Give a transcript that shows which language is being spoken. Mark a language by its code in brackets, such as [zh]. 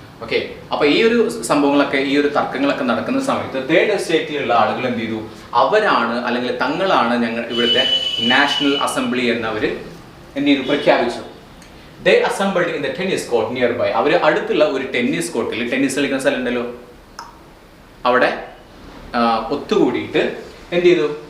[ml] Okay, അപ്പൊ ഈ ഒരു സംഭവങ്ങളൊക്കെ, ഈ ഒരു തർക്കങ്ങളൊക്കെ നടക്കുന്ന സമയത്ത് തേർഡ് എസ്റ്റേറ്റിലുള്ള ആളുകൾ എന്ത് ചെയ്തു? അവരാണ്, അല്ലെങ്കിൽ തങ്ങളാണ് ഞങ്ങൾ ഇവിടുത്തെ നാഷണൽ അസംബ്ലി എന്നവർ എന്ത് ചെയ്തു? പ്രഖ്യാപിച്ചു. [en] They assembled in the tennis court nearby. [ml] അവർ അടുത്തുള്ള ഒരു ടെന്നീസ് കോർട്ടിൽ, ടെന്നീസ് കളിക്കുന്ന സ്ഥലം ഉണ്ടല്ലോ, അവിടെ ഒത്തുകൂടിയിട്ട് എന്ത് ചെയ്തു?